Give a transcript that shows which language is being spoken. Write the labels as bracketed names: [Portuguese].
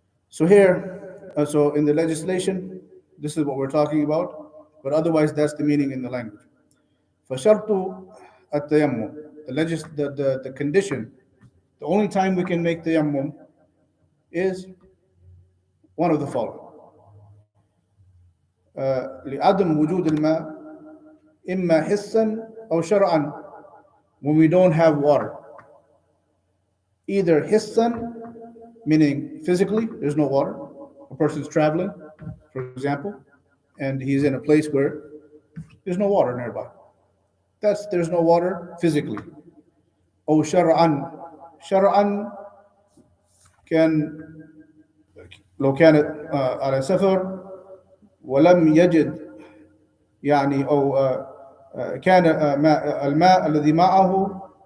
[English] So here, so in the legislation, this is what we're talking about, but otherwise that's the meaning in the language. فشرط التيمم, the condition, the only time we can make tayammum is one of the following. [Arabic] لعدم وجود الماء إما حسا أو شرعا, when we don't have water. [English] Either hissan, meaning physically, there's no water. A person's traveling, for example, and he's in a place where there's no water nearby. There's no water physically. [Arabic] أو شرعا, شرعا كان لو كانت على سفر ولم يجد يعني أو كان الماء الذي معه